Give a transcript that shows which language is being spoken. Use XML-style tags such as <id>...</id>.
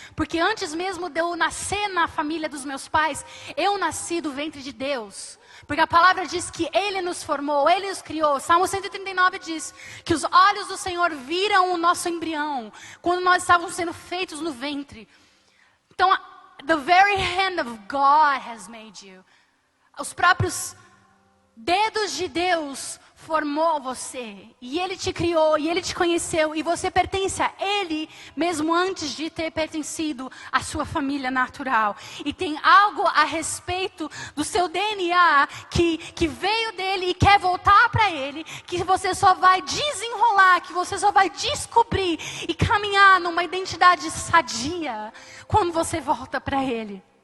<pt>Porque antes mesmo de eu nascer na família dos meus pais, eu nasci do ventre de Deus. Porque a palavra diz que Ele nos formou, Ele nos criou. Salmo 139 diz que os olhos do Senhor viram o nosso embrião, quando nós estávamos sendo feitos no ventre.</pt> <en>Então, the very hand of God has made you.</en> <pt>Os próprios dedos de Deus formou você, e Ele te criou, e Ele te conheceu, e você pertence a Ele, mesmo antes de ter pertencido à sua família natural. E tem algo a respeito do seu DNA, que veio dEle e quer voltar para Ele, que você só vai desenrolar, que você só vai descobrir, e caminhar numa identidade sadia, quando você volta para Ele.</pt>